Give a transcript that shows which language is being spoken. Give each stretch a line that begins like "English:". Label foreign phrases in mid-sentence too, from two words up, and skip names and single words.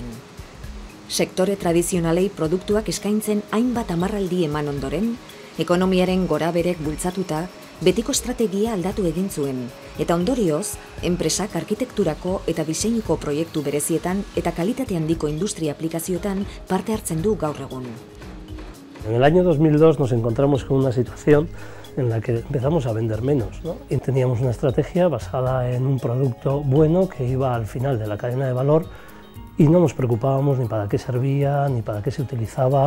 Basque: Sektore tradizionalei produktuak eskaintzen hainbat hamarraldi eman ondoren, ekonomiaren goraberek bultzatuta, betiko estrategia aldatu egin zuen, eta ondorioz, enpresak arkitekturako eta diseinuko proiektu berezietan eta kalitate handiko industria aplikazioetan parte hartzen du gaur egun.
Spanish: En el año 2002 nos encontramos con una situación en la que empezamos a vender menos, ¿no? Y teníamos una estrategia basada en un producto bueno que iba al final de la cadena de valor y no nos preocupábamos ni para qué servía, ni para qué se utilizaba.